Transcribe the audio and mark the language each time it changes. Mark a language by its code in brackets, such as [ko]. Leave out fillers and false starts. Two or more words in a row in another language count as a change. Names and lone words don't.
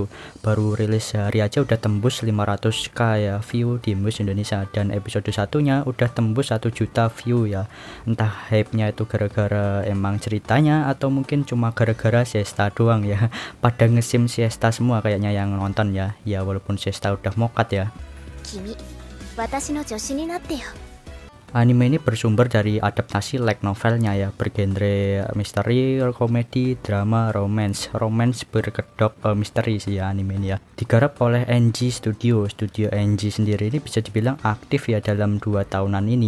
[id] Baru rilis sehari aja udah tembus 500k ya view di MUS Indonesia, dan episode satunya udah tembus 1 juta view ya. Entah hype-nya itu gara-gara emang ceritanya atau mungkin cuma gara-gara siesta doang ya. Pada ngesim siesta semua kayaknya yang nonton ya. Ya, walaupun siesta udah mokat ya. [ja] 君、私の助手になってよ. [id] Anime ini bersumber dari adaptasi [en] light novelnya [id] ya, bergenre misteri, komedi, drama, romance berkedok misteri sih ya anime ini ya. Digarap oleh NG Studio. Studio NG sendiri ini bisa dibilang aktif ya dalam 2 tahunan ini.